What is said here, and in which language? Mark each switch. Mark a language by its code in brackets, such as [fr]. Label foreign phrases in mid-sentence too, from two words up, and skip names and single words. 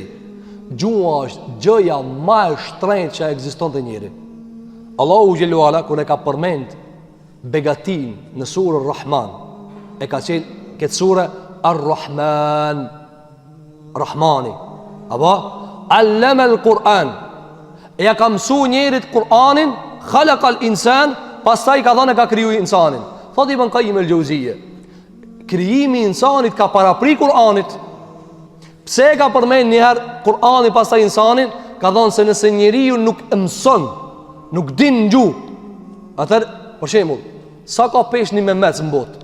[sq] Gjuha është gjëja më e shtrenjtë që ekziston te njeriu. Allahu xhelalu ala kur e ka përmend begatin në surën Rahman, e ka qenë këtë surë Ar-Rahman, Rahmani, apo [ar] علم القرآن, [sq] e ja ka mësu njerit Kur'anin, [ar] خلق الإنسان, [sq] pastaj ka dhënë ka kriju insanin. Thot Ibn Qayyim el-Jauziyje, krijimi i insanit ka parapri Kur'anit. Pse ka përmend një herë Kur'ani pastaj insanin? Ka thënë se nëse njeriu nuk mëson, nuk din gjuhë, atëherë, për shembull, sa ka peshë një Mehmet në botë?